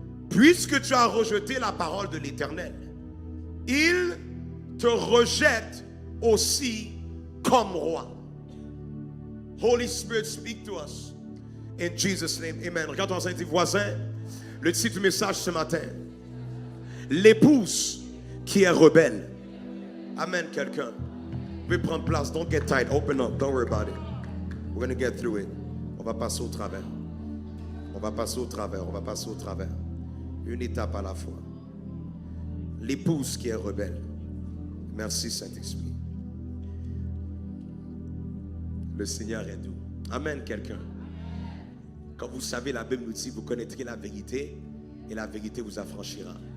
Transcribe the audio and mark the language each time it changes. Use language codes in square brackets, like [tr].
[fr] Puisque tu as rejeté la parole de l'Éternel, il te rejette aussi comme roi. [en] Holy Spirit, speak to us. In Jesus' name, amen. [fr] Regarde ton voisin, le titre du message ce matin, l'épouse qui est rebelle. Amen, quelqu'un. Vous pouvez prendre place, [en] don't get tight, open up, don't worry about it. We're going to get through it. [fr] On va passer au travers. On va passer au travers, on va passer au travers. Une étape à la fois. L'épouse qui est rebelle. Merci Saint-Esprit. Le Seigneur est doux. Amen, quelqu'un. Quand vous savez, la Bible nous dit, vous connaîtrez la vérité et la vérité vous affranchira.